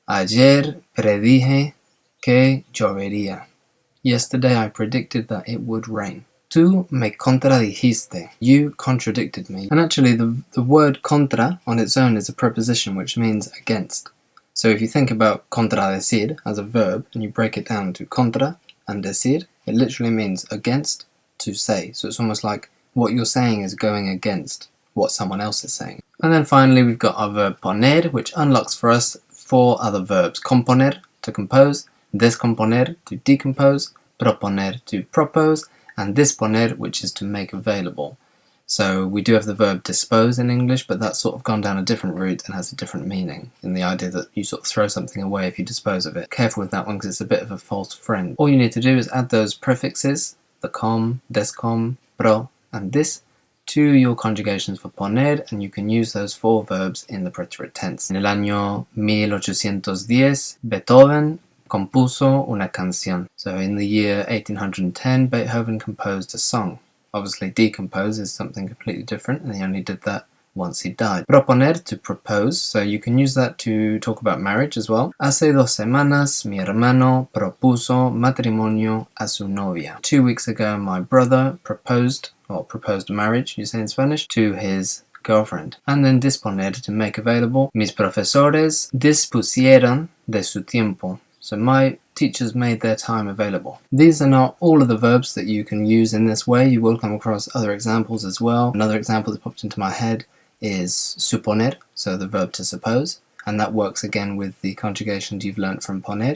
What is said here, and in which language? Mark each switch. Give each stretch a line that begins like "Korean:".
Spanish: Ayer predije que llovería.
English: Yesterday I predicted that it would rain.
Spanish: Tú me contradijiste.
English: You contradicted me. And actually the word contra on its own is a preposition which means against. So if you think about contradecir as a verb and you break it down to contra and decir, it literally means against, to say. So it's almost like what you're saying is going against what someone else is saying. And then finally we've got our verb poner, which unlocks for us four other verbs. Componer, to compose, descomponer, to decompose, proponer, to propose, and disponer, which is to make available. So we do have the verb dispose in English, but that's sort of gone down a different route and has a different meaning, in the idea that you sort of throw something away if you dispose of it. Careful with that one because it's a bit of a false friend. All you need to do is add those prefixes, the com, descom, pro, and dis, to your conjugations for poner, and you can use those four verbs in the preterite tense.
Spanish: En el año 1810, Beethoven compuso una canción.
English: So in the year 1810, Beethoven composed a song. Obviously, decompose is something completely different, and he only did that once he died. Proponer, to propose, so you can use that to talk about marriage as well.
Spanish: Hace 2 semanas, mi hermano propuso matrimonio a su novia.
English: 2 weeks ago, my brother proposed marriage, you say in Spanish, to his girlfriend. And then disponer, to make available.
Spanish: Mis profesores dispusieron de su tiempo.
English: So my teachers made their time available. These are not all of the verbs that you can use in this way. You will come across other examples as well. Another example that popped into my head is suponer, so the verb to suppose, and that works again with the conjugations you've learnt from poner.